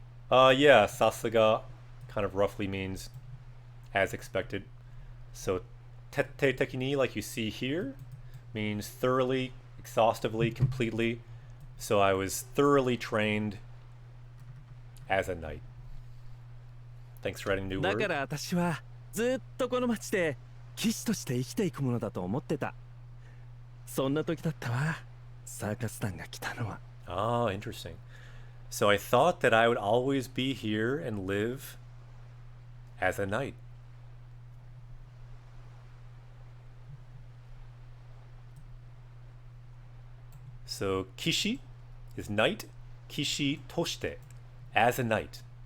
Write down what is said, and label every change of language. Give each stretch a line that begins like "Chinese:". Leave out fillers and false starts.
English: Yeah, sasaga kind of roughly means as expected. So tette tekini, like you see here, means thoroughly, exhaustively, completely. So I was thoroughly trained as a knight. Thanks for adding new
Japanese: だ
English: word.
Japanese: から私はずっとこの町で騎士として生きていくものだと思ってた。そんな時だったわ。サーカス団が来たのは。
English: Ah, interesting. So I thought that I would always be here and live as a knight. So kishi is knight. Kishi toshite, as a knight.